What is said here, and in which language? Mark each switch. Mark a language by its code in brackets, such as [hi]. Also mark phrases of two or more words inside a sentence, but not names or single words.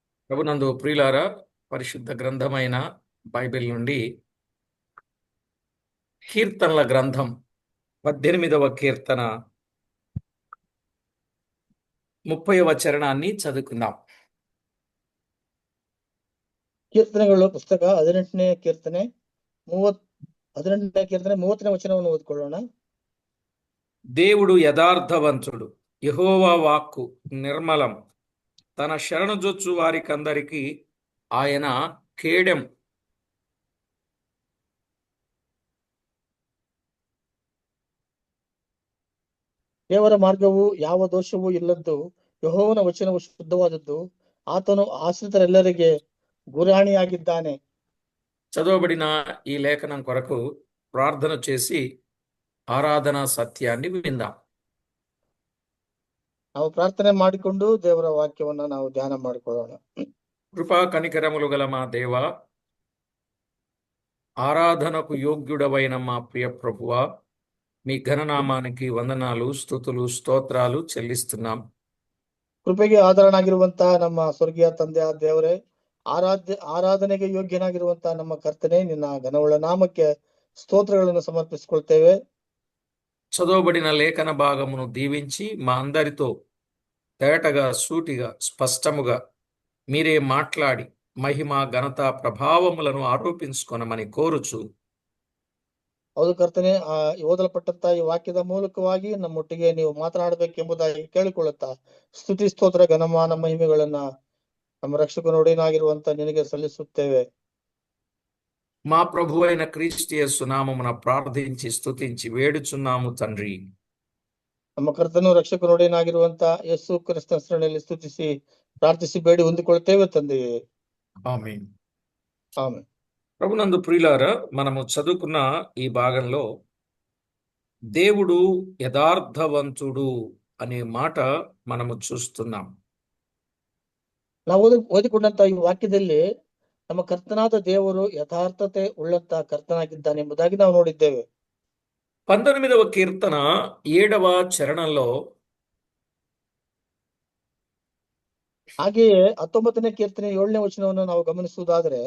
[te] ప్రభునందు ప్రియులారా, పరిశుద్ధ గ్రంథమైన బైబిల్ నుండి కీర్తనల గ్రంథం 18వ కీర్తన 30వ చరణాన్ని చదువుకుందాం. [kn] ಕೀರ್ತನೆಗಳು ಪುಸ್ತಕ 18ನೇ ಕೀರ್ತನೆ 30ನೇ ವಚನವನ್ನು ಓದಿಕೊಳ್ಳೋಣ. [te] దేవుడు యథార్థవంతుడు, యెహోవా వాక్కు నిర్మలం. తన శరణుజొచ్చు వారికందరికి ఆయన కేడెం. [kn] ದೇವರ ಮಾರ್ಗವು ಯಾವ ದೋಷವೂ ಇಲ್ಲದ್ದು, ಯೆಹೋವನ ವಚನವು ಶುದ್ಧವಾದದ್ದು, ಆತನು ಆಶ್ರಿತರೆಲ್ಲರಿಗೆ ಗುರಾಣಿಯಾಗಿದ್ದಾನೆ. [te] చదవబడిన ఈ లేఖనం కొరకు ప్రార్థన చేసి ఆరాధనా సత్యాన్ని విందాం. [kn] ನಾವು ಪ್ರಾರ್ಥನೆ ಮಾಡಿಕೊಂಡು ದೇವರ ವಾಕ್ಯವನ್ನ ನಾವು ಧ್ಯಾನ ಮಾಡಿಕೊಳ್ಳೋಣ. [te] కృపా కనికరములు గల మా దేవ, ఆరాధనకు యోగ్యుడవైన మా ప్రియ ప్రభువా, మీ ఘననామానికి వందనాలు, స్తుతులు, స్తోత్రాలు చెల్లిస్తున్నాం. [kn] ಕೃಪೆಗೆ ಆಧಾರನಾಗಿರುವಂತ ನಮ್ಮ ಸ್ವರ್ಗೀಯ ತಂದೆಯ ದೇವರೇ, ಆರಾಧನೆಗೆ ಯೋಗ್ಯನಾಗಿರುವಂತ ನಮ್ಮ ಕರ್ತನೆ, ನಿನ್ನ ಘನವುಳ್ಳ ನಾಮಕ್ಕೆ ಸ್ತೋತ್ರಗಳನ್ನು ಸಮರ್ಪಿಸಿಕೊಳ್ತೇವೆ. [te] చదవబడిన లేఖన భాగమును దీవించి మా అందరితో తేటగా, సూటిగా, స్పష్టముగా మీరే మాట్లాడి మహిమ, ఘనత, ప్రభావములను ఆరోపించుకొనమని కోరుచు. [kn] ಹೌದು ಕರ್ತನೆ, ಓದಲ್ಪಟ್ಟಂತ ಈ ವಾಕ್ಯದ ಮೂಲಕವಾಗಿ ನಮ್ಮೊಟ್ಟಿಗೆ ನೀವು ಮಾತನಾಡಬೇಕೆಂಬುದಾಗಿ ಕೇಳಿಕೊಳ್ಳುತ್ತಾ ಸ್ತುತಿ, ಸ್ತೋತ್ರ, ಘನಮಾನ, ಮಹಿಮೆಗಳನ್ನ ನಮ್ಮ ರಕ್ಷಕನೊಡೆಯನಾಗಿರುವಂತ ನಿನಗೆ ಸಲ್ಲಿಸುತ್ತೇವೆ. [te] మా ప్రభు అయిన క్రీస్తు యేసు నామమున ప్రార్థించి స్తుతించి వేడుచున్నాము తండ్రి. [kn] ನಮ್ಮ ಕರ್ತನು ರಕ್ಷಕನೊಡೆಯನಾಗಿರುವಂತ ಯೇಸು ಕ್ರಿಸ್ತನ ಹೆಸರಿನಲ್ಲಿ ಸ್ತುತಿಸಿ ಪ್ರಾರ್ಥಿಸಿ ಬೇಡಿ ಹೊಂದಿಕೊಳ್ಳುತ್ತೇವೆ ತಂದೆಯೇ. [te] ఆమేన్. [kn] ಆಮೆನ್. [te] ప్రభునందు ప్రియులారా, మనము చదువుకున్న ఈ భాగంలో దేవుడు యథార్థవంతుడు అనే మాట మనము చూస్తున్నాం. [kn] ನಾವು ಓದಿಕೊಂಡಂತ ಈ ವಾಕ್ಯದಲ್ಲಿ ನಮ್ಮ ಕರ್ತನಾದ ದೇವರು ಯಥಾರ್ಥತೆ ಉಳ್ಳಂತ ಕರ್ತನಾಗಿದ್ದಾನೆ ಎಂಬುದಾಗಿ ನಾವು ನೋಡಿದ್ದೇವೆ. [te] 19వ కీర్తన 7వ చరణంలో [kn] ಹಾಗೆಯೇ 19ನೇ ಕೀರ್ತನೆ 7ನೇ ವಚನವನ್ನು ನಾವು ಗಮನಿಸುವುದಾದರೆ,